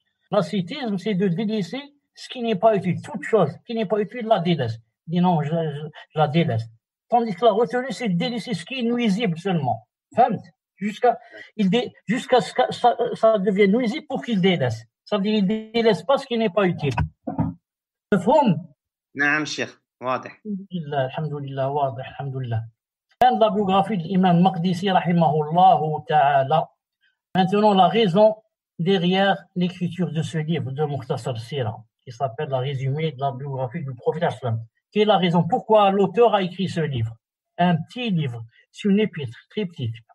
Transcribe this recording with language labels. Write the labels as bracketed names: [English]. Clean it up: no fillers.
[French] L'ascétisme, c'est de délaisser ce qui n'est pas utile. Toute chose qui n'est pas utile, la délaisse. Dis non, je la délaisse. Tandis que la retenue, c'est de délaisser ce qui est nuisible seulement. Jusqu'à ce que ça devienne nuisible pour qu'il délaisse. Ça veut dire qu'il ne délaisse pas ce qui n'est pas utile. مفهوم؟ [Arabic] نعم شيخ. واضح. الحمد لله واضح الحمد لله. [French] كان la biographie de l'imam Maqdisi rahimahullah ta'ala. Maintenant la raison derrière l'écriture de ce livre de Mukhtasar Sira qui s'appelle la résumé de la biographie du prophète sallam. Quelle est la raison pourquoi l'auteur a écrit ce livre? Un petit livre, c'est une épître très petite.